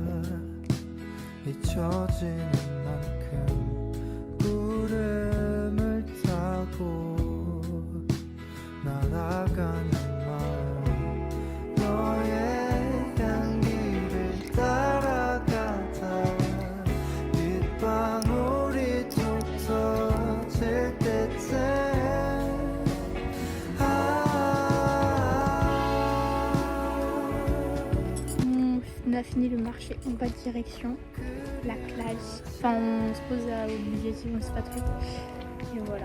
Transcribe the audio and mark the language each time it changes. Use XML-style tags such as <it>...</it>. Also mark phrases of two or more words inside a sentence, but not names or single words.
<ko>잊혀지는 만큼 구름을 타고 날아가는 마음 너의 향기를 따라가다 빗방울이 툭 터질 때쯤</ko> <fr>On a fini le marché, on va direction la plage. Enfin, on se pose à Objectif, on sait pas trop. Et voilà.</fr>